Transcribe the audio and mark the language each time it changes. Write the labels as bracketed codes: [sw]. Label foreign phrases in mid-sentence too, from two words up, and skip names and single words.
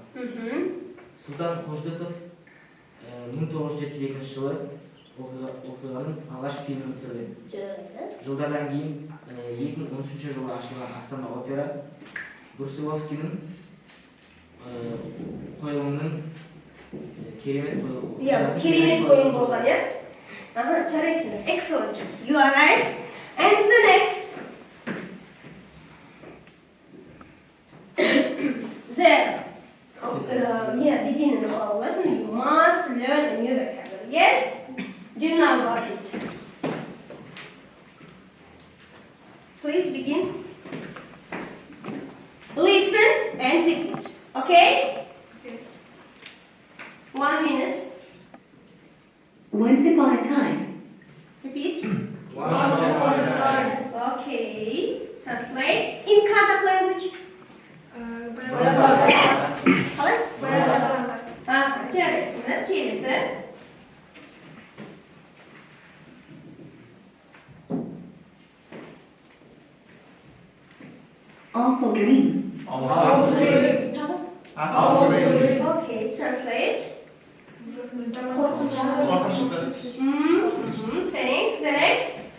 [kk] Сұлтан Қожықов 1972 жылы оқиғаның алғаш фильмін түсірген. Жылдардан кейін 2013 жылы ашылған Астана опера Брусиловскийдің қойылымының керемет қойылымы. Керемет қойылым болған, иә? Жарайсыңдар. [en] Excellent. You are right. And the next. Beginning of our lesson, you must learn a new vocabulary. Yes? Do you know about it? Please begin. Listen and repeat. Okay? 1 minute. Once upon a time. Repeat. Once upon a time. Okay. Translate in Kazakh language. [kk] Қалай? Жарайсыңдар, келесі. [en] Awful dream. Okay, translate. Thanks. The next.